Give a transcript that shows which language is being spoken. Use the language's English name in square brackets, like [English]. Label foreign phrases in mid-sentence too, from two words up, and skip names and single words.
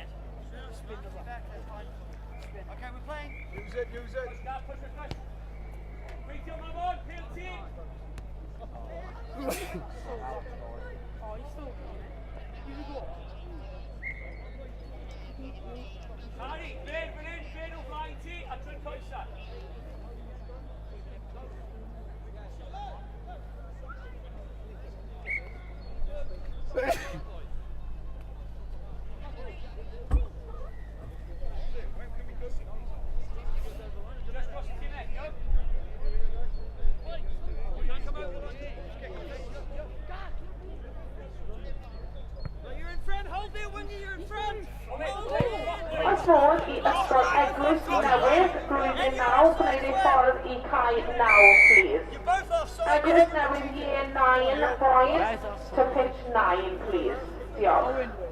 [English] Back, that's fine. Okay, we're playing. Use it, use it. Oh, he's still going. He's a goal. [Welsh] Harry, Ben o flaen ti, a trwy'n coesa. [English] Just cross it in there, yo. No, you're in front. Hold it when you're in front. [Welsh] Os fod i ysgol Eglwys Newydd blwyddyn 9, gwneud ei ffordd i cae 9, [English] please. You're both offside. Eglwys Newydd Year 9 boys to pitch 9, please. Diolch.